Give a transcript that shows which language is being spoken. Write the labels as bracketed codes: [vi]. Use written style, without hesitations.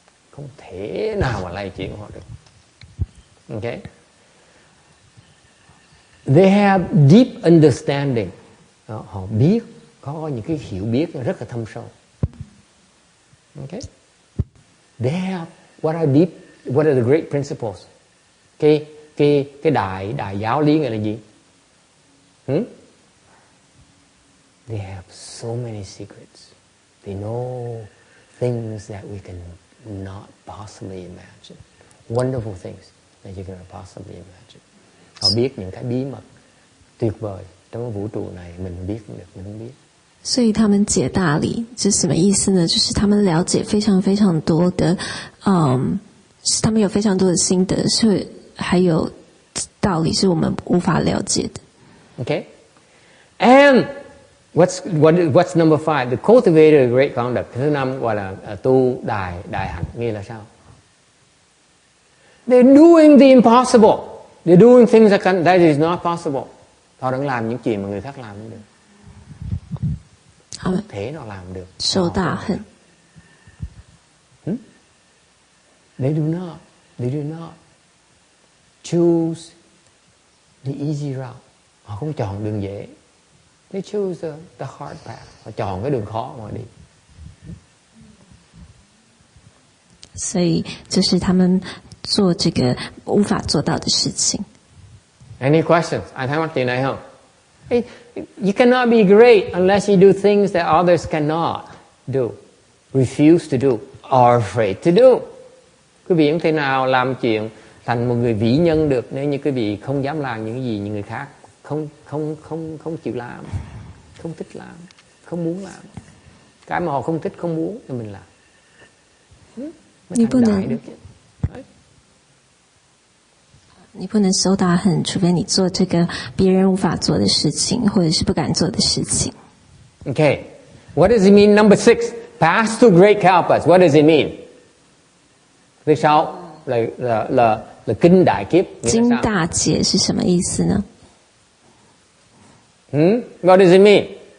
[vi] Không thể nào mà lay chuyển họ được. [en] Okay? They have deep understanding. [vi] Họ biết, có những cái hiểu biết rất là thâm sâu. [en] Okay? They have what are the great principles? [vi] Cái đại giáo lý nghĩa là gì? [en] They have so many secrets. They know things that we can not possibly imagine. Wonderful things that you cannot possibly imagine. [vi] Họ biết những cái bí mật tuyệt vời trong vũ trụ này mình biết không được, mình không biết. [zh] 所以他们解大理这是什么意思呢？就是他们了解非常非常多的，他们有非常多的心得，是还有道理是我们无法了解的。 [en] Okay, and what's number 5? The cultivator of great conduct. [vi] Thứ 5 gọi là tu đại hạnh, nghĩa là sao? [en] They're doing the impossible. They're doing things that is not possible. [vi] Họ đang làm những chuyện mà người khác làm không được. Không thể nào làm được. Sâu đại hạnh. [en] They do not choose the easy route. [vi] Họ không chọn đường dễ. [en] They choose the hard path. [vi] Họ chọn cái đường khó mà đi. [zh] 所以这是他们做这个无法做到的事情。 [en] Any questions? [vi] Ai thắc mắc gì này không? [en] Hey, you cannot be great unless you do things that others cannot do, refuse to do, or afraid to do. [vi] Quý vị không thể nào làm chuyện thành một người vĩ nhân được nếu như quý vị không dám làm những gì những người khác không chịu làm, không thích làm, không muốn làm. Cái mà họ không thích không muốn thì mình làm. Mới thành đại được chứ. Đấy. [zh] 你不能手打狠，除非你做这个别人无法做的事情，或者是不敢做的事情。 [en] Okay, what does it mean? Number 6, pass to great helpers. What does it mean? [vi] Thứ 6 là kinh đại kiếp. [zh] 经大劫是什么意思呢？ [en] What does it mean?